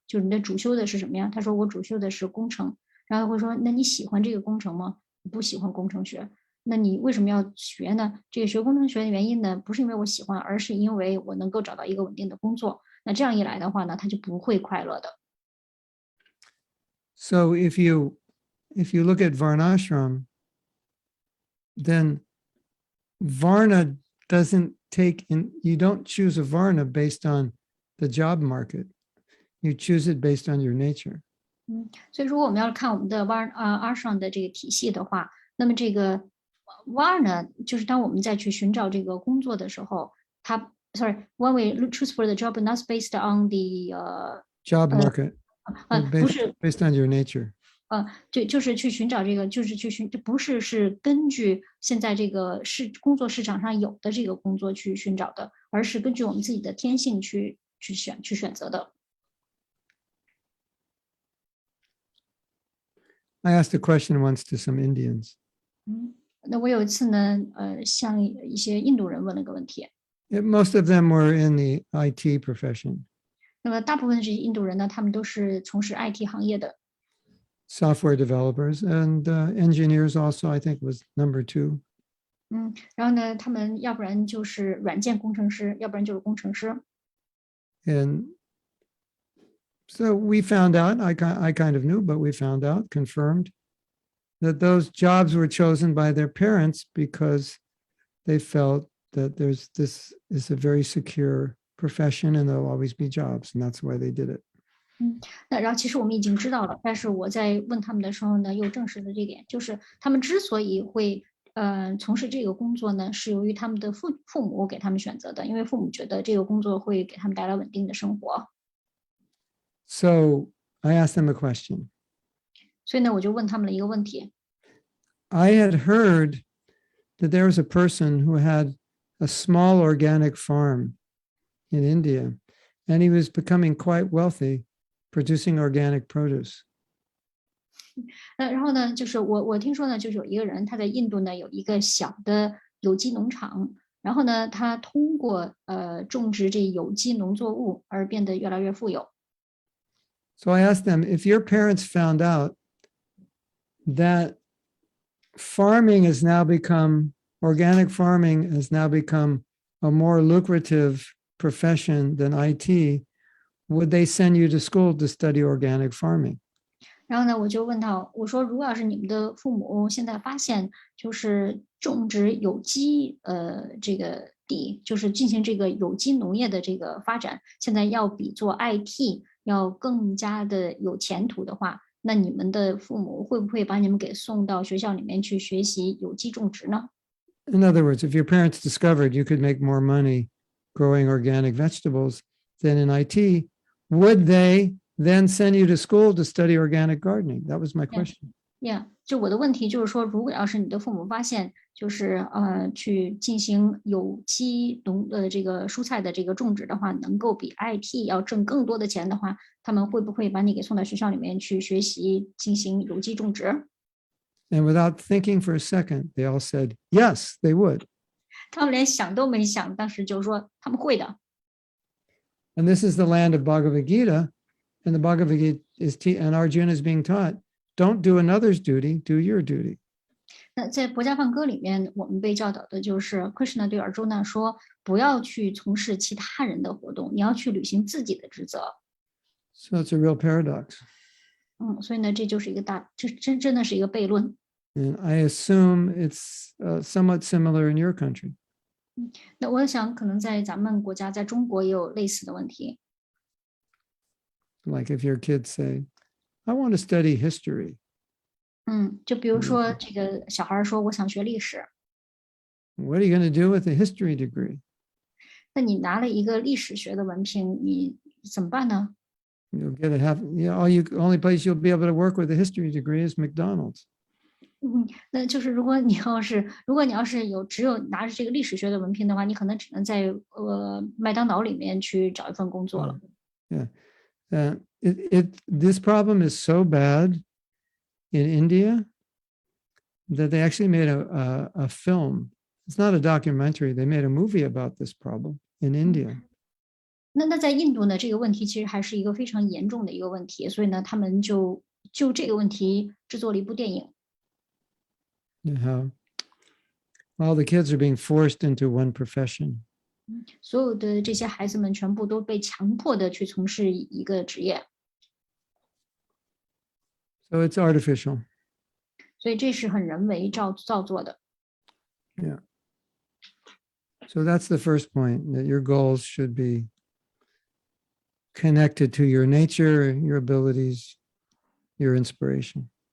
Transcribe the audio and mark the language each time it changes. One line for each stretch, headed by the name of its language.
Chinese: 就是你的主修的是什么呀？他说我主修的是工程，然后会说那你喜欢这个工程吗？不喜欢工程学。那你为什么要学呢？这个学工程学的原因呢，不是因为我喜欢，而是因为我能够找到一个稳定的工作。那这样一来的话呢，他就不会快乐的。
English: So if you look at Varnashram, then Varna doesn't take in, you don't choose a Varna based on the job market. You choose it based on your nature.
Chinese: 所以如果我们要看我们的阿上的这个体系的话，那么这个 呢，就是当我们再去寻找这个工作的时候，
English: when we choose for the job not based on the Job market,
Chinese: 不是
English: based on your nature.
Chinese: 就是去寻找这个，就是这不是根据现在这个工作市场上有的这个工作去寻找的，而是根据我们自己的天性去选择的。
English: I asked a question once to some Indians.
Chinese: 那我有一次呢，向一些印度人问了个问题。
English: Most of them were in the IT profession.
Chinese: 那么大部分这些印度人呢，他们都是从事 IT 行业的。
English: Software developers and engineers also, I think, was number 2.
Chinese: 然后呢，他们要不然就是软件工程师，要不然就是工程师。
English: And so we found out, I kind of knew, but we found out, confirmed, that those jobs were chosen by their parents because they felt that this is a very secure profession and there'll always be jobs, and that's why they did it.
Chinese: 那然后其实我们已经知道了，但是我在问他们的时候呢，又证实了这点，就是他们之所以会从事这个工作呢，是由于他们的父母给他们选择的，因为父母觉得这个工作会给他们带来稳定的生活。
English: So I asked them a question.
Chinese: 所以呢，我就问他们了一个问题。
English: I had heard that there was a person who had a small organic farm in India, and he was becoming quite wealthy producing organic produce.
Chinese: 然后呢，就是我听说呢，就是有一个人他在印度呢有一个小的有机农场，然后呢，他通过种植这有机农作物而变得越来越富有。
English: So I asked them, if your parents found out that organic farming has now become a more lucrative profession than IT, would they send you to school to study organic farming?
Chinese: 然后呢，我就问他，我说，如果要是你们的父母现在发现，就是种植有机这个地，就是进行这个有机农业的这个发展，现在要比做 IT 要更加的有前途的话，那你们的父母会不会把你们给送到学校里面去学习有机种植呢？
English: In other words, if your parents discovered you could make more money growing organic vegetables than in IT, would they then send you to school to study organic gardening? That was my question. Yeah，
Chinese: 就我的问题就是说，如果要是你的父母发现，就是去进行有机这个蔬菜的这个种植的话，能够比 IT 要挣更多的钱的话，他们会不会把你给送到学校里面去学习进行有机种植？
English: And without thinking for a second, they all said, yes, they would.
Chinese: 他们连想都没想，当时就说他们会的。
English: And this is the land of Bhagavad Gita, and the Bhagavad Gita and Arjuna is being taught, don't do another's duty, do your duty.
Chinese: 那在《博家梵歌》里面，我们被教导的就是 Krishna 对尔朱那说，不要去从事其他人的活动，你要去履行自己的职责。
English: So it's a real paradox.
Chinese: 所以呢，这就是一个真的是一个悖论。
English: And I assume it's somewhat similar in your country.
Chinese: 那我想，可能在咱们国家，在中国也有类似的问题。
English: Like if your kids say, I want to study history.
Chinese: 就比如说这个小孩说，我想学历史。
English: What are you going to do with a history degree?
Chinese: 那你拿了一个历史学的文凭，你怎么办呢？
English: You'll get only place you'll be able to work with a history degree is McDonald's.
Chinese: 那就是如果你要是只有拿着这个历史学的文凭的话，你可能只能在麦当劳里面去找一份工作了。
English: Yeah. This problem is so bad in India that they actually made a film it's not a documentary. They made a movie about this problem in India.
Chinese: 那在印度呢，这个问题其实还是一个非常严重的一个问题，所以呢，他们就这个问题制作了一部电影。
English: How all the kids are being forced into one profession.
Chinese: 所有的这些孩子们全部都被强迫的去从事一个职业，
English: So it's artificial.
Chinese: 所以这是很人为造作的。
English: Yeah. So that's the first point, that your goals should be connected to your nature, your abilities, your inspiration.